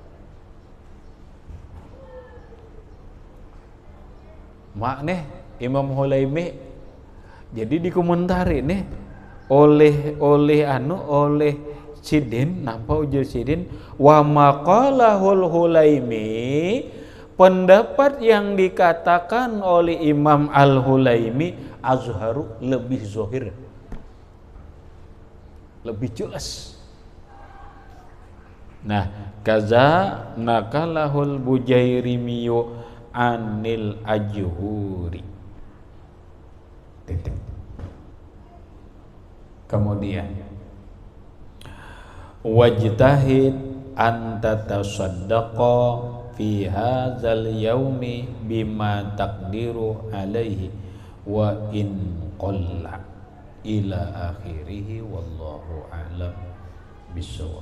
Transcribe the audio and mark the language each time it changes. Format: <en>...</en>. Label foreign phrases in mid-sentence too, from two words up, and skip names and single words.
<bjn>Mak nih Imam Hulaimi jadi dikomentari nih oleh Sidin, nampak ujar Sidin,</bjn> <ar>وما قاله الحليمي,</ar> <bjn>pendapat yang dikatakan oleh Imam Al-Hulaimi azharu, lebih zahir, lebih jelas. Nah,</bjn> <ar>كذا نقله البجيرمي عن الأجهوري. Kemudian واجتهد أنت تصدق في هذا اليوم بما تقدر عليه وإن قل إلى آخره والله أعلم بالصواب.</ar>